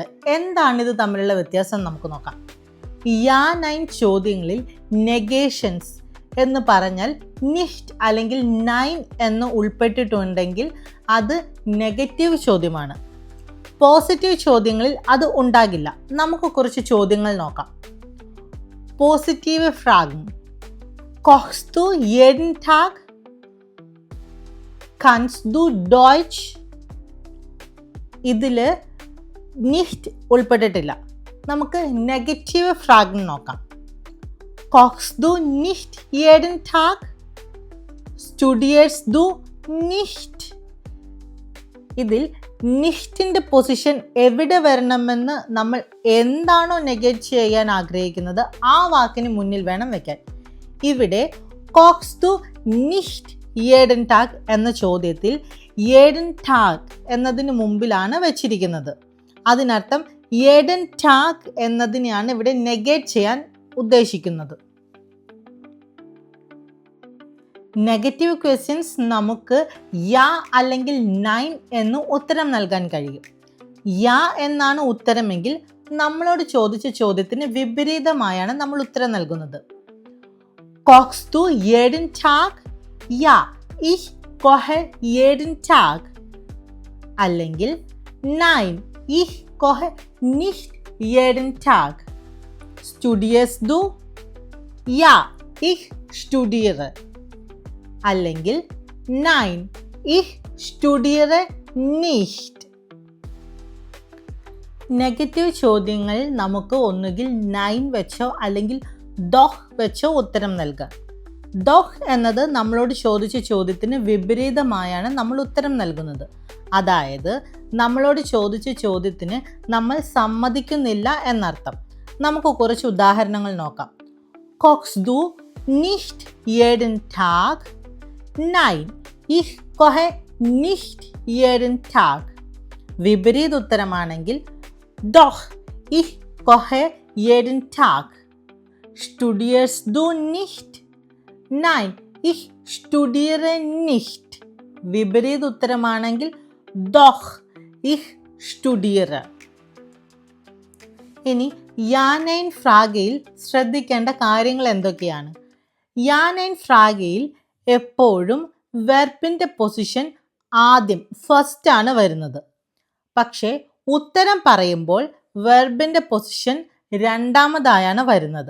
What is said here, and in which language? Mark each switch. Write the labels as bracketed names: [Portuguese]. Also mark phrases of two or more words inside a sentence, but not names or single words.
[Malayalam] എന്താണിത് തമ്മിലുള്ള വ്യത്യാസം നമുക്ക് നോക്കാം. [German] Ja Nein [Malayalam] ചോദ്യങ്ങളിൽ നെഗേഷൻസ് എന്ന് പറഞ്ഞാൽ നിഷ്ട് അല്ലെങ്കിൽ നൈൻ എന്ന് ഉൾപ്പെട്ടിട്ടുണ്ടെങ്കിൽ അത് നെഗറ്റീവ് ചോദ്യമാണ്. പോസിറ്റീവ് ചോദ്യങ്ങളിൽ അത് ഉണ്ടാകില്ല. നമുക്ക് കുറച്ച് ചോദ്യങ്ങൾ നോക്കാം. [German] Positive Fragen. കോchst du jeden Tag? Kannst du Deutsch? [Malayalam] ഇതിൽ നിഷ്ട് ഉൾപ്പെട്ടിട്ടില്ല. നമുക്ക് [German] Negative Fragen [Malayalam] നോക്കാം. [German] കോchst du nicht jeden Tag? Studierst du nicht? [Malayalam] ഇതിൽ നിഷ്ടിൻ്റെ പൊസിഷൻ എവിടെ വരണമെന്ന് നമ്മൾ എന്താണോ നെഗറ്റ് ചെയ്യാൻ ആഗ്രഹിക്കുന്നത് ആ വാക്കിന് മുന്നിൽ വേണം വെക്കാൻ. ഇവിടെ [German] Kochst du nicht jeden Tag [Malayalam] എന്ന ചോദ്യത്തിൽ [German] jeden Tag [Malayalam] എന്നതിന് മുമ്പിലാണ് വെച്ചിരിക്കുന്നത്. അതിനർത്ഥം [German] jeden Tag [Malayalam] എന്നതിനെയാണ് ഇവിടെ നെഗേറ്റ് ചെയ്യാൻ ഉദ്ദേശിക്കുന്നത്. [English] negative questions [Malayalam] നമുക്ക് യാ അല്ലെങ്കിൽ നൈൻ എന്ന് ഉത്തരം നൽകാൻ കഴിയും. യാ എന്നാണ് ഉത്തരമെങ്കിൽ നമ്മളോട് ചോദിച്ച ചോദ്യത്തിന് വിപരീതമായാണ് നമ്മൾ ഉത്തരം നൽകുന്നത്. [German] കോchst du jeden Tag? യാ, ich koche jeden Tag. [Malayalam] അല്ലെങ്കിൽ നൈൻ, [German] ich koche nicht jeden Tag. Studierst du? യാ, ich studiere. [Malayalam] അല്ലെങ്കിൽ നൈൻ, [German] ich studiere nicht. [Malayalam] നെഗറ്റീവ് ചോദ്യങ്ങൾ നമുക്ക് ഒന്നുകിൽ നൈൻ വെച്ചോ അല്ലെങ്കിൽ ഡോഹ് വെച്ചോ ഉത്തരം നൽകാം. ഡോഹ് എന്നത് നമ്മളോട് ചോദിച്ച ചോദ്യത്തിന് വിപരീതമായാണ് നമ്മൾ ഉത്തരം നൽകുന്നത്. അതായത് നമ്മളോട് ചോദിച്ച ചോദ്യത്തിന് നമ്മൾ സമ്മതിക്കുന്നില്ല എന്നർത്ഥം. നമുക്ക് കുറച്ച് ഉദാഹരണങ്ങൾ നോക്കാം. [German] കോchst du nicht jeden Tag? Nein, ich koche nicht jeden Tag. [Malayalam] വിപരീത ഉത്തരമാണെങ്കിൽ [German] doch, ich koche jeden Tag. Studierst du nicht? Nein, ich studiere nicht. [Malayalam] വിപരീത ഉത്തരമാണെങ്കിൽ [German] doch, ich studiere. [Malayalam] ഇനി [German] Ja Nein [Malayalam] ഫ്രാഗയിൽ ശ്രദ്ധിക്കേണ്ട കാര്യങ്ങൾ എന്തൊക്കെയാണ്? [German] Ja Nein [Malayalam] ഫ്രാഗയിൽ എപ്പോഴും വെർബിൻ്റെ പൊസിഷൻ ആദ്യം ഫസ്റ്റ് ആണ് വരുന്നത്. പക്ഷേ ഉത്തരം പറയുമ്പോൾ വെർബിൻ്റെ പൊസിഷൻ രണ്ടാമതായാണ് വരുന്നത്.